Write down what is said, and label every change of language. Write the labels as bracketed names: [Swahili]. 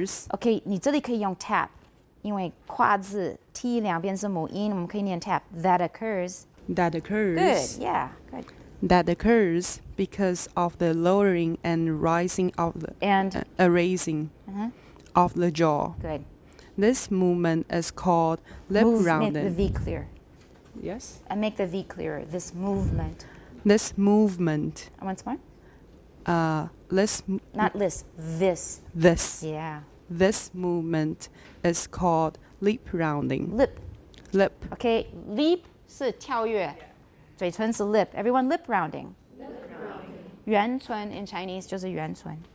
[Chinese] Okay, 你这里可以用 tap, 因为跨字 t 两边是母音，我们可以念 tap. [English] That occurs. Good, yeah, good. That occurs because of the lowering and rising of the and raising of the jaw. Good. This movement is called lip Make the rounding. V clear. Yes. And make the V clearer. This movement. This movement, Once more. not this. This. this. Yeah. This movement is called lip rounding. Lip. Lip. Okay. Lip [Chinese] 是跳跃，嘴唇是 [English] lip. Everyone lip rounding. [Chinese] 圆唇 [English] in Chinese [Chinese] 就是圆唇。